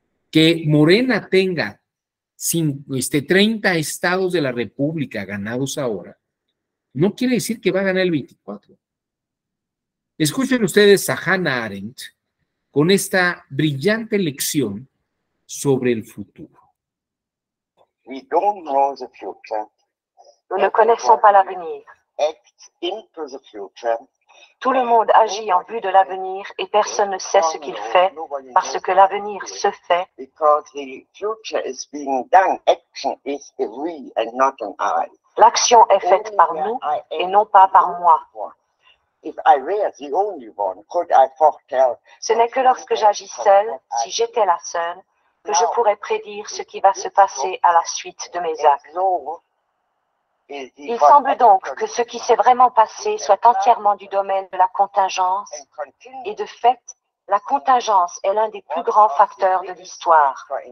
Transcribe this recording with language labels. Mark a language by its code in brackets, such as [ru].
[es] Que Morena tenga 30 estados de la República ganados ahora, no quiere decir que va a ganar el 24. Escuchen ustedes a Hannah Arendt con esta brillante lección sobre el futuro. [en] We don't know the future. [fr] Nous ne connaissons pas l'avenir. [en] Act into the future. [fr] Tout le monde agit en vue de l'avenir et personne ne sait ce qu'il fait parce que l'avenir se fait. [en] Because the future is being done. Action is a we and not an I. [fr] L'action est faite par nous et non pas par moi. [en] If I were the only one, could I foretell? [fr] Ce n'est que lorsque j'agis seule, si j'étais la seule, que je pourrais prédire ce qui va se passer à la suite de mes actes. Il semble donc que ce qui s'est vraiment passé soit entièrement du domaine de la contingence, et de fait, la contingence est l'un des plus grands facteurs de l'histoire.